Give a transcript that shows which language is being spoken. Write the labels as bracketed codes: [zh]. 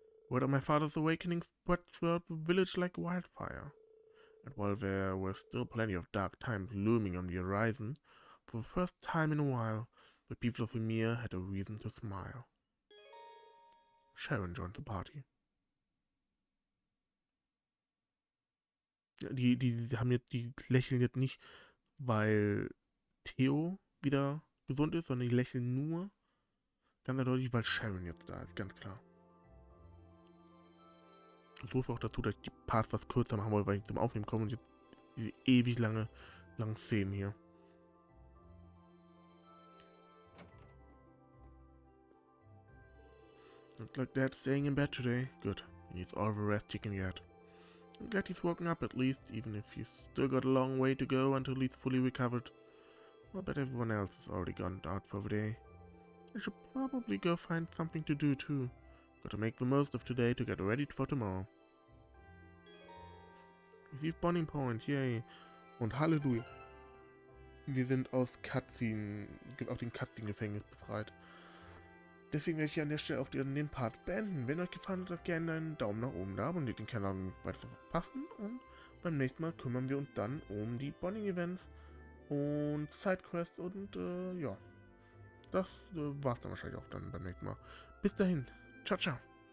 [en] Word of my father's awakening spread throughout the village like wildfire. And while there were still plenty of dark times looming on the horizon, for the first time in a while, the people of Ymir had a reason to smile. Sharon joined the party. [de] Die lächeln jetzt nicht, weil Theo wieder gesund ist, sondern die lächeln nur ganz eindeutig, weil Sharon jetzt da ist, ganz klar. So viel auch dazu, dass ich die Parts was kürzer machen wollte, weil ich zum Aufnehmen komme und jetzt diese ewig langen Szenen hier. [en] Looks like Dad's staying in bed today. Good. He needs all the rest he can get. I'm glad he's woken up at least, even if he's still got a long way to go until he's fully recovered. I bet everyone else has already gone out for the day. I should probably go find something to do too. Got to make the most of today to get ready for tomorrow. Receive Bonding Point, yay. [de] Und Halleluja. Wir sind aus den Cutscene-Gefängnis befreit. Deswegen werde ich hier an der Stelle auch den Part beenden. Wenn euch gefallen hat, lasst gerne einen Daumen nach oben da, abonniert den Kanal, um nicht weiter zu verpassen. Und beim nächsten Mal kümmern wir uns dann um die Bonding-Events und Sidequests und ja. Das war's dann wahrscheinlich auch dann beim nächsten Mal. Bis dahin. Ciao, ciao.